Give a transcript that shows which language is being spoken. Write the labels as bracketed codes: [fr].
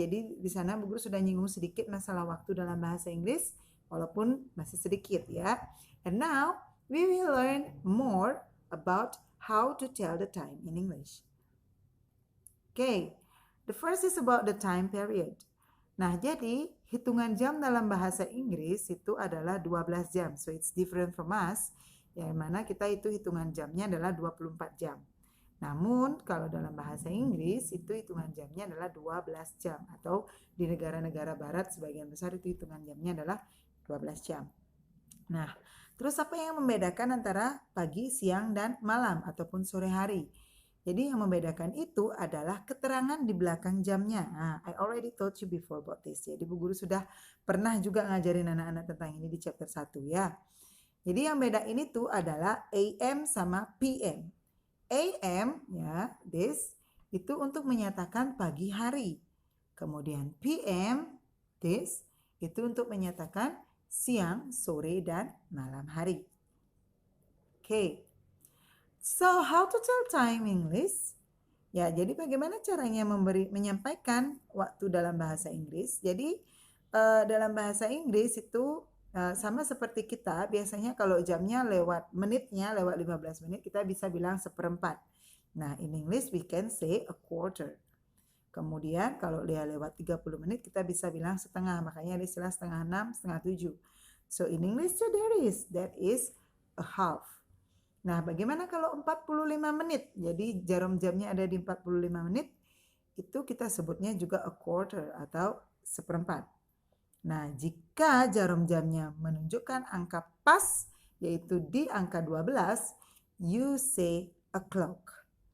[id] Jadi di sana Bu Guru sudah nyinggung sedikit masalah waktu dalam bahasa Inggris, walaupun masih sedikit ya. [en] And now we will learn more about how to tell the time in English. Okay, the first is about the time period. [id] Nah, jadi hitungan jam dalam bahasa Inggris itu adalah 12 jam. [en] So it's different from us, [id] yang mana kita itu hitungan jamnya adalah 24 jam. Namun kalau dalam bahasa Inggris itu hitungan jamnya adalah 12 jam. Atau di negara-negara barat sebagian besar itu hitungan jamnya adalah 12 jam. Nah, terus apa yang membedakan antara pagi, siang, dan malam ataupun sore hari? Jadi yang membedakan itu adalah keterangan di belakang jamnya. [en] Nah, I already told you before about this. [id] Jadi Bu Guru sudah pernah juga ngajarin anak-anak tentang ini di chapter 1 ya. Jadi yang beda ini tuh adalah AM sama PM. AM ya, this itu untuk menyatakan pagi hari. Kemudian PM, this itu untuk menyatakan siang, sore, dan malam hari. Okay. [en] So, how to tell time English? [id] Ya, jadi bagaimana caranya menyampaikan waktu dalam bahasa Inggris? Jadi, dalam bahasa Inggris itu sama seperti kita, biasanya kalau jamnya lewat menitnya, lewat 15 menit, kita bisa bilang seperempat. Nah, [en] in English we can say a quarter. [id] Kemudian kalau dia lewat 30 menit, kita bisa bilang setengah. Makanya ada istilah setengah 6, setengah 7. [en] So, in English that is a half. [id] Nah, bagaimana kalau 45 menit? Jadi jarum jamnya ada di 45 menit, itu kita sebutnya juga a quarter atau seperempat. Nah, jika jarum jamnya menunjukkan angka pas, yaitu di angka 12, [en] you say o'clock.